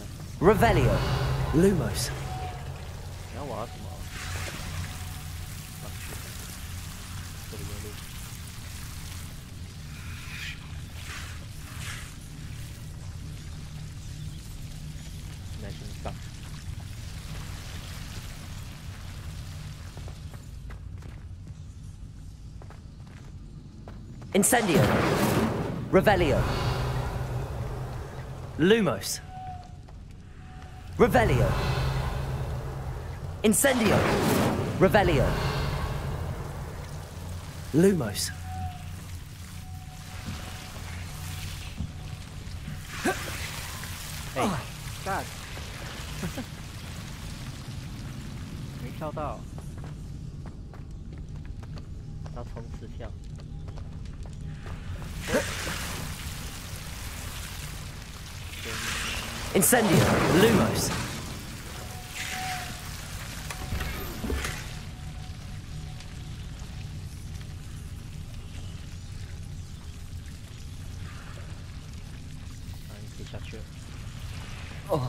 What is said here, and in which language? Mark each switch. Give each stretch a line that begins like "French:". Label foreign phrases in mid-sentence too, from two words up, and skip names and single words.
Latin: Revelio. Lumos.
Chinese: 你要我要什么？上去，这里有路。现在先上。
Latin: Incendio. Revelio. Lumos. Revelio. Incendio. Revelio. Lumos.
English: Hey, God.
Chinese: 没跳到，要冲刺跳。
Latin: Incendio. Lumos. Oh.